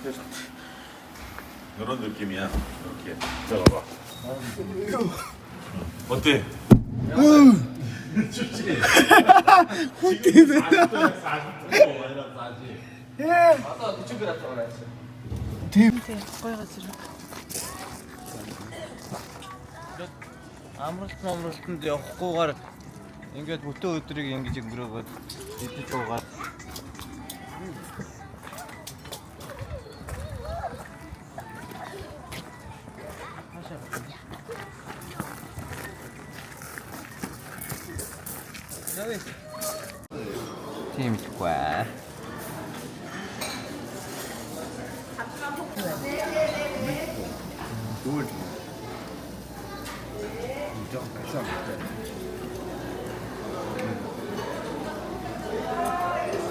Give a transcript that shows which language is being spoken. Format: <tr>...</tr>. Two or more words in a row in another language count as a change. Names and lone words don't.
<ko>이런 느낌이야. 이렇게 들어가봐. 어때? 춥지? 지금 40도야, 40도. 완전 싸지? 아까 그쪽에 갔다가 했어.</ko> <mn>Амралтанд явахгүйгээр ингээд бүтэн өдрийг ингэж өнгөрөөгөөд идэж уугаад тийм ихгүй.</mn> <en>Good. Don't</en>